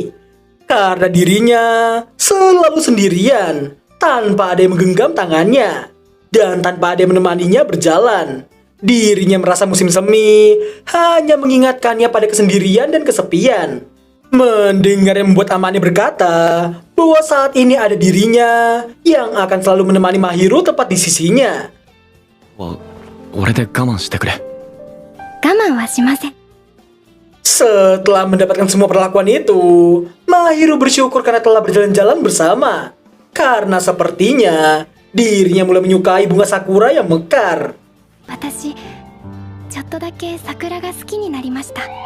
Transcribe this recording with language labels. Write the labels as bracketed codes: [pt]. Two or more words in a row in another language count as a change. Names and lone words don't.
[id] Karena dirinya selalu sendirian, tanpa ada yang menggenggam tangannya, dan tanpa ada yang menemaninya berjalan. Dirinya merasa musim semi hanya mengingatkannya pada kesendirian dan kesepian. Mendengar yang membuat Amane berkata bahwa saat ini ada dirinya yang akan selalu menemani Mahiru tepat di sisinya. [ja] 俺で我慢してくれ。我慢はしません。 [id] Setelah mendapatkan semua perlakuan itu, Mahiru bersyukur karena telah berjalan-jalan bersama. Karena sepertinya dirinya mulai menyukai bunga sakura yang mekar. [ja] 私、ちょっとだけ桜が好きになりました。